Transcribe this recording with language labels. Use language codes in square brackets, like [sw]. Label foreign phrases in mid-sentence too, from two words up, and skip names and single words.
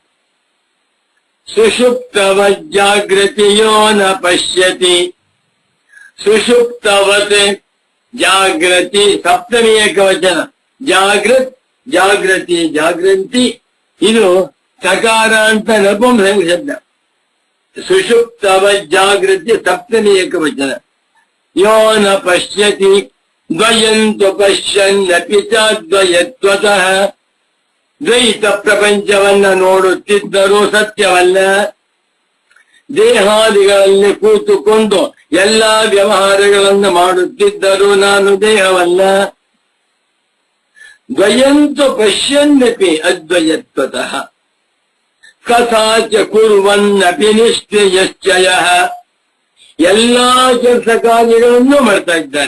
[sa] ಸುಷುಪ್ತವ ಜಾಗೃತಿಯೋ ನ ಪಶ್ಯತಿ, ಸುಷುಪ್ತವತ್ ಜಾಗೃತಿ [kn] ಸಪ್ತಮಿ ಏಕವಚನ, ಜಾಗೃತ್ ಜಾಗೃತಿ ಜಾಗೃತಿ, ಇದು ಸಕಾರ ಅಂತ ನಪುಂಸಕ ಶಬ್ದ. ಸುಷುಪ್ತವ ಜಾಗೃತಿ ಸಪ್ತಮಿ ಏಕವಚನ. [sa] ಯೋ ನ ಪಶ್ಯತಿ ದ್ವಯಂತು ಪಶ್ಯನ್ನಪಿ ಚ ದ್ವಯತ್ವತಃ, [kn] ದ್ವೈತ ಪ್ರಪಂಚವನ್ನ ನೋಡುತ್ತಿದ್ದರೂ ಸತ್ಯವಲ್ಲ, ದೇಹಾದಿಗಳಲ್ಲಿ ಕೂತುಕೊಂಡು ಎಲ್ಲಾ ವ್ಯವಹಾರಗಳನ್ನು ಮಾಡುತ್ತಿದ್ದರೂ ನಾನು ದೇಹವಲ್ಲ. [sa] ದ್ವಯಂತು ಪಶ್ಯನ್ನಪಿ ಅದ್ವಯತ್ವತಃ ಕಥಾಚ ಕುರ್ವನ್ನಪಿ ನಿಷ್ಕ್ರಿಯಶ್ಚಯಃ, [kn] ಎಲ್ಲಾ ಕೆಲಸ ಕಾರ್ಯಗಳನ್ನು ಮಾಡ್ತಾ ಇದ್ದಾನೆ.